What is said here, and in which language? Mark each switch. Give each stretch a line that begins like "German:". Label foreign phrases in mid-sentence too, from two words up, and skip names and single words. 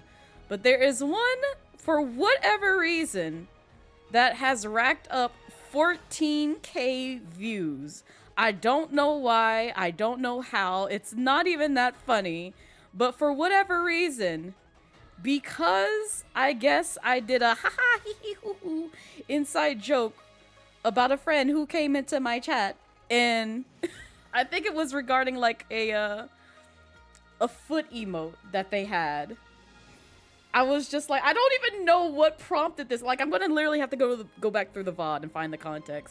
English: But there is one, for whatever reason, that has racked up 14K views. I don't know why. I don't know how. It's not even that funny. But for whatever reason, because I guess I did a ha ha hee hee hoo hoo inside joke about a friend who came into my chat, and I think it was regarding like a foot emote that they had. I was just like, I don't even know what prompted this. Like, I'm gonna literally have to go back through the VOD and find the context.